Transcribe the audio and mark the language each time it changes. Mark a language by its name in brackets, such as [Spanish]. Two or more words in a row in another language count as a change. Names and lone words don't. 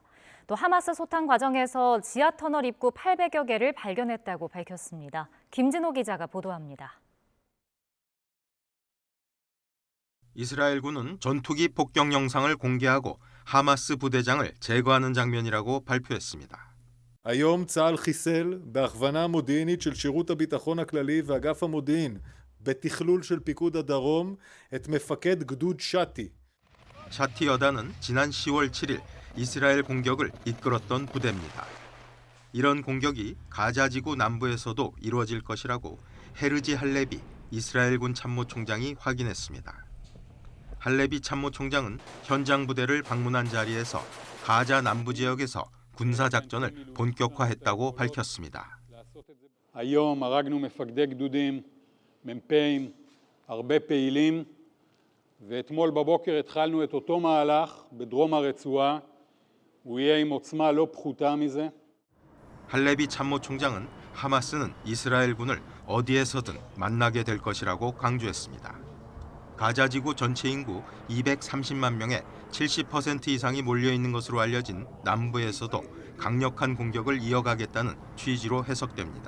[Korean] 또 하마스 소탕 과정에서 지하터널 입구 800여 개를 발견했다고 밝혔습니다. 김진호 기자가 보도합니다. 이스라엘군은 전투기 폭격 영상을 공개하고 하마스 부대장을 제거하는 장면이라고 발표했습니다. [Hebrew] היום צה"ל חיסל בהכוונה מודיעינית של שירות הביטחון הכללי ואגף המודיעין בתכלול של פיקוד הדרום את מפקד גדוד שתי. [Korean] 샤티 여단은 지난 10월 7일 이스라엘 공격을 이끌었던 부대입니다. 이런 공격이 가자지구 남부에서도 이루어질 것이라고 헤르지 할레비 이스라엘군 참모총장이 확인했습니다. 할레비 참모총장은 현장 부대를 방문한 자리에서 가자 남부 지역에서 군사작전을 본격화했다고 밝혔습니다. [Hebrew] היום הרגנו מפקדי גדודים, מ"פים, הרבה פעילים, ואתמול בבוקר התחלנו את אותו מהלך בדרום הרצועה הוא יהיה עם עוצמה לא פחותה מזה. [Korean] 할레비 참모총장은 하마스는 이스라엘군을 어디에서든 만나게 될 것이라고 강조했습니다. 가자 지구 전체 인구 230만 명의 70% 이상이 몰려 있는 것으로 알려진 남부에서도 강력한 공격을 이어가겠다는 취지로 해석됩니다.